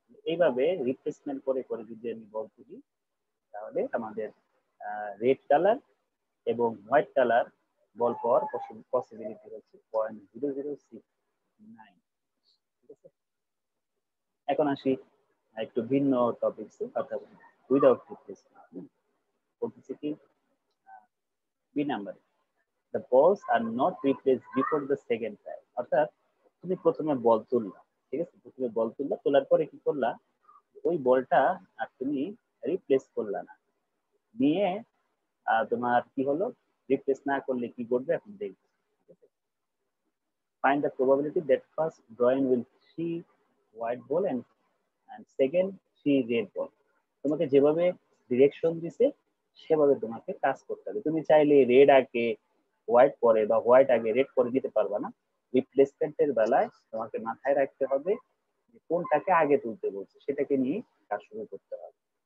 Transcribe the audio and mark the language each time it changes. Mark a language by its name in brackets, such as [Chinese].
[Bangla] এইভাবে রিপ্লেসমেন্ট করে করে যদি আমি বল তুলি, তাহলে আমাদের রেড কালার এবং হোয়াইট কালার বল পাওয়ার পসিবিলিটি হচ্ছে 0.0069। ঠিক আছে, এখন আসি একটু ভিন্ন টপিকসে, অর্থাৎ উইদাউট রিপ্লেসমেন্ট। বলতেছি কি, B number, [English] the balls are not replaced before the second trial। অর্থাৎ [Bangla] তুমি প্রথমে বল তুললা, ঠিক আছে, প্রথমে বল তুললা, তোলার পরে কি করলা, ওই বলটা আর তুমি রিপ্লেস করলা না, নিয়ে তোমার কি হলো, রিপ্লেস না করলে কি করবে এখন দেখবে। [English] Find the probability that first drawing will see white ball and second see red ball. [Bangla] তোমাকে যেভাবে ডিরেকশন দিছে সেভাবে তোমাকে কাজ করতে হবে। তুমি চাইলে রেড আগে হোয়াইট পরে বা হোয়াইট আগে রেড পরে দিতে পারবা না। রিপ্লেসমেন্টের বেলায় তোমাকে মাথায় রাখতে হবে কোনটাকে আগে তুলতে বলছে সেটাকে নিয়ে কাজ শুরু করতে হবে।